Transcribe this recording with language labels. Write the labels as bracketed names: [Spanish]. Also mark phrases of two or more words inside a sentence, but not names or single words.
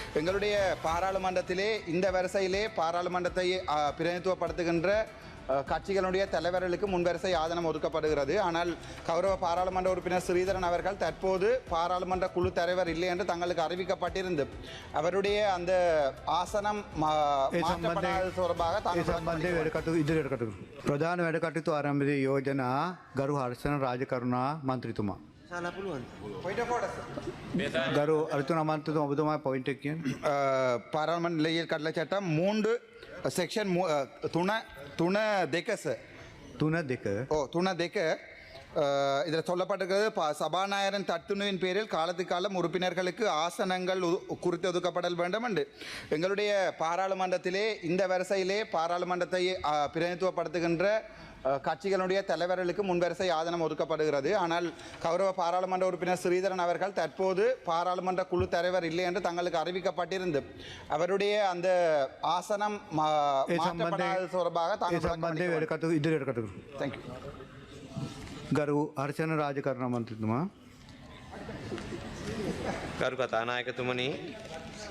[Tamil] எங்களுடைய பாராளுமன்றத்திலே இந்த வரிசையிலே பாராளுமன்றத்தை பிரதிநிதித்துவப்படுத்துகின்ற கட்சிகளுடைய தலைவர்களுக்கு முன்வரிசை ஆதனம் ஒதுக்கப்படுகிறது. ஆனால் கௌரவ பாராளுமன்ற உறுப்பினர் ஸ்ரீதரன் அவர்கள் தற்போது பாராளுமன்ற குழு தலைவர் இல்லை என்று தங்களுக்கு அறிவிக்கப்பட்டிருந்து அவருடைய அந்த ஆசனம் தொடர்பாக [Sinhala] ප්‍රධාන වැඩ කටයුතු ආරම්භයේ යෝජනා ගරු හර්ෂණ රාජකරුණා මන්ත්‍රීතුමා. ගරු අර්ජුන අමාත්‍යතුමා ඔබතුමා පොයින්ට් එක කියන්නේ. [Tamil] பாராளுமன்ற நிலையில் கடலை சட்டம் 3 செக்ஷன் 3 இதில் சொல்லப்பட்டிருக்கிறது சபாநாயகரின் தத்துணுவின் பேரில் காலத்துக்கு காலம் உறுப்பினர்களுக்கு ஆசனங்கள் குறித்து ஒதுக்கப்படல் வேண்டும் என்று எங்களுடைய பாராளுமன்றத்திலே இந்த வரிசையிலே பாராளுமன்றத்தை பிரதிநிதித்துவப்படுத்துகின்ற கட்சிகளுடைய தலைவர்களுக்கு முன்வரிசை ஆதனம் ஒதுக்கப்படுகிறது. ஆனால் கௌரவ பாராளுமன்ற உறுப்பினர் ஸ்ரீதரன் அவர்கள் தற்போது பாராளுமன்ற குழு தலைவர் இல்லை என்று தங்களுக்கு அறிவிக்கப்பட்டிருந்து அவருடைய அந்த ஆசனம் தொடர்பாக தேங்க்யூ. [Sinhala] ගරු හර්ෂණ රාජකරුණා මන්ත්‍රීතුමා. ගරු කතානායකතුමනි